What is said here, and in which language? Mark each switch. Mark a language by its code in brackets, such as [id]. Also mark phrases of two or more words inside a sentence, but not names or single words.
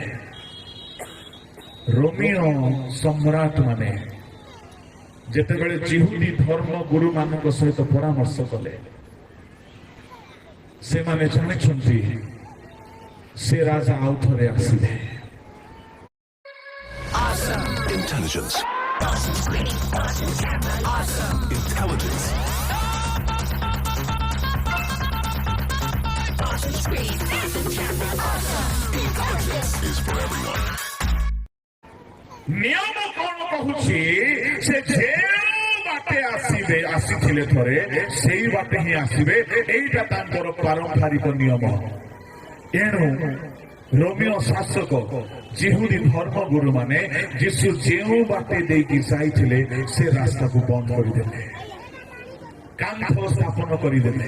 [or] ରୋମିଓ ସମ୍ରାଟ ମାନେ ଯେତେବେଳେ ଜିହୁଦୀ ଧର୍ମ ଗୁରୁ ମାନଙ୍କ ସହିତ ପରାମର୍ଶ କଲେ ସେମାନେ ଜାଣିଛନ୍ତି ସେ ରାଜା ଆଉ ଥରେ ଆସିବେ। [en] Intelligence. Intelligence. Is for everyone. [or] ନିୟମ କଣ କହୁଛି? ସେ ଯେଉଁ ବାଟେ ଆସିଥିଲେ ଥରେ ସେଇ ବାଟେ ହିଁ ଆସିବେ। ଏଇଟା ତାଙ୍କର ପାରମ୍ପରିକ ନିୟମ। ଏଣୁ ରୋମିଓ ଶାସକ ଜିହୁଦୀ ଧର୍ମଗୁରୁ ମାନେ ଯୀଶୁ ଯେଉଁ ବାଟେ ଦେଇକି ଯାଇଥିଲେ ସେ ରାସ୍ତାକୁ ବନ୍ଦ କରିଦେଲେ, କାନ୍ଥ ସ୍ଥାପନ କରିଦେଲେ।